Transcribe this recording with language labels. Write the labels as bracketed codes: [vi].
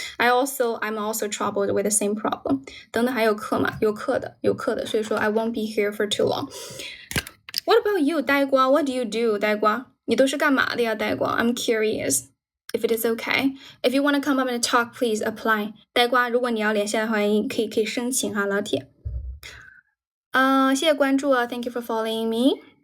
[en] I'm also troubled with the same problem. [zh] 等等还有课嘛，有课的，所以说 [en] I won't be here for too long. What about you, 呆瓜 What do you do, 呆瓜 [zh] 你都是干嘛的呀， [en] 呆瓜 I'm curious. If it is okay. If you want to come up and talk, please apply. [zh] 呆瓜，如果你要连线的话，可以申请哈，老铁。谢谢关注啊 [en] ，Thank you for following me.